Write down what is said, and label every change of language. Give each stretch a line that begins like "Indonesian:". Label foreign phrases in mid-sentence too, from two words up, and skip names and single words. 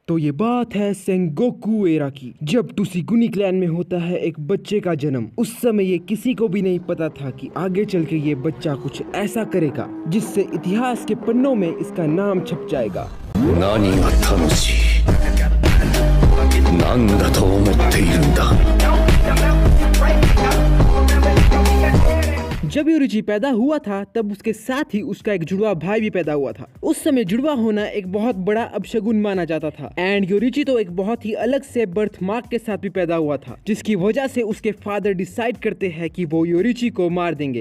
Hindi: तो ये बात है सेंगोकू एरा की, जब टुसिगुनी क्लैन में होता है एक बच्चे का जन्म। उस समय ये किसी को भी नहीं पता था कि आगे चल के ये बच्चा कुछ ऐसा करेगा जिससे इतिहास के पन्नों में इसका नाम छप जाएगा।
Japanese: 何が楽しい何だと思っているんだ
Hindi: जब योरिची पैदा हुआ था तब उसके साथ ही उसका एक जुड़वा भाई भी पैदा हुआ था। उस समय जुड़वा होना एक बहुत बड़ा अपशगुन माना जाता था। एंड योरिची तो एक बहुत ही अलग से
English: birth mark
Hindi: के साथ भी पैदा हुआ था, जिसकी वजह से उसके फादर डिसाइड करते हैं कि वो योरिची को मार देंगे।